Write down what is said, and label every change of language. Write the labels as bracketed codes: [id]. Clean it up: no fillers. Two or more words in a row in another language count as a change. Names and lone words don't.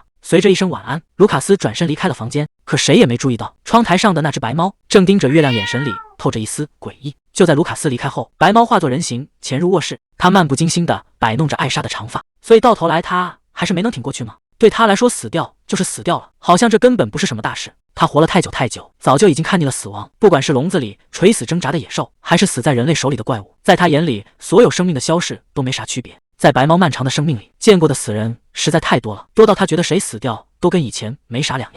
[zh] 隨着一聲晚安，盧卡斯轉身離開了房間，可誰也沒注意到窗台上的那隻白貓正盯着月亮，眼神裡透着一絲詭異。就在盧卡斯離開後，白貓化作人形潛入臥室，他漫不經心地擺弄着艾莎的長髮。所以到頭來他還是沒能挺過去嗎？對他來說，死掉就是死掉了，好像這根本不是什麼大事。他活了太久太久，早就已經看膩了死亡，不管是籠子裡垂死掙扎的野獸，還是死在人類手裡的怪物，在他眼裡，所有生命的消逝都沒啥區別。在白貓漫長的生命裡，見過的死人實在太多了，多到他覺得誰死掉都跟以前沒啥兩樣。